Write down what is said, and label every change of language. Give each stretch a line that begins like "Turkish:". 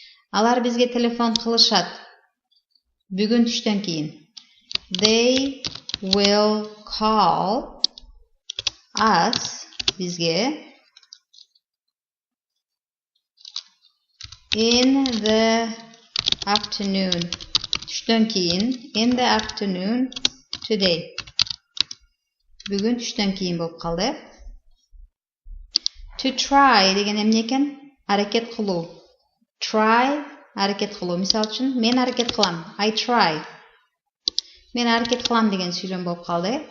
Kyrgyz: Алар бизге телефон кылышат. Бүгүн түштөн кийин.
English: They will call us
Kyrgyz: бизге
English: in the afternoon.
Kyrgyz: Түштөн кийин.
English: In the afternoon today.
Kyrgyz: Бүгүн түштөн кийин болуп калды. To try деген эмне экен? Аракет кылуу. Try аракет кылуу. Мисал үчүн мен аракет кылам.
English: I try.
Kyrgyz: Мен аракет кылам деген сүйлөм болуп калды.